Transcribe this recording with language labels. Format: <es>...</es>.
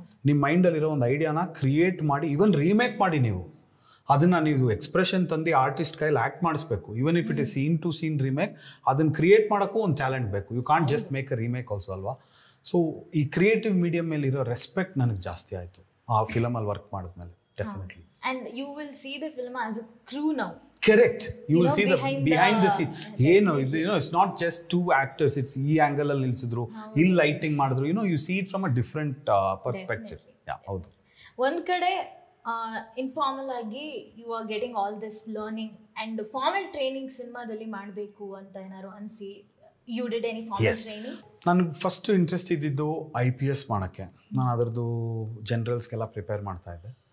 <kn>ನಿಮ್ಮ ಮೈಂಡಲ್ಲಿರೋ ಒಂದು ಐಡಿಯಾನ ಕ್ರಿಯೇಟ್ ಮಾಡಿ, ಈವನ್ ರೀಮೇಕ್ ಮಾಡಿ ನೀವು ಅದನ್ನು ನೀವು ಎಕ್ಸ್ಪ್ರೆಷನ್ ತಂದು ಆರ್ಟಿಸ್ಟ್ ಕೈಯಲ್ಲಿ ಆ್ಯಕ್ಟ್ ಮಾಡಿಸ್ಬೇಕು.</kn> <en>even if it is scene to scene remake,</en> <kn>ಅದನ್ನು ಕ್ರಿಯೇಟ್ ಮಾಡೋಕ್ಕೂ ಒಂದು ಟ್ಯಾಲೆಂಟ್ ಬೇಕು.</kn> <en>you can't just make a remake also</en> <kn>ಅಲ್ವಾ. ಸೊ ಈ ಕ್ರಿಯೇಟಿವ್ ಮೀಡಿಯಮ್ ಮೇಲೆ ಇರೋ ರೆಸ್ಪೆಕ್ಟ್ ನನಗೆ ಜಾಸ್ತಿ ಆಯಿತು ಆ ಫಿಲಮಲ್ಲಿ ವರ್ಕ್ ಮಾಡಿದ್ಮೇಲೆ.</kn> <en>Definitely. And you will see the film as a crew now. Correct. You will see the behind the scene. It's not just two actors.</en> <kn>It's ಈ angle ಅಲ್ಲಿ ನಿಲ್ಸಿದ್ರು, ಇಲ್ಲಿ ಲೈಟಿಂಗ್ ಮಾಡಿದ್ರು.</kn> <en>You see it from a different perspective. Yeah, ಹೌದು. ಒಂದ್ ಕಡೆ ಇನ್ಫಾರ್ಮಲ್ ಆಗಿ you are getting all this learning and formal training ಸಿನಿಮಾದಲ್ಲಿ ಮಾಡಬೇಕು ಅಂತ ಏನಾದ್ರು ಅನಿಸಿ you did any formal training?</en> <kn>ನನಗೆ ಫಸ್ಟ್ ಇಂಟ್ರೆಸ್ಟ್ ಇದ್ದಿದ್ದು IPS ಮಾಡೋಕ್ಕೆ. ನಾನು ಅದರದ್ದು ಜನರಲ್ಸ್ಗೆಲ್ಲ ಪ್ರಿಪೇರ್ ಮಾಡ್ತಾ ಇದ್ದೆ.</kn>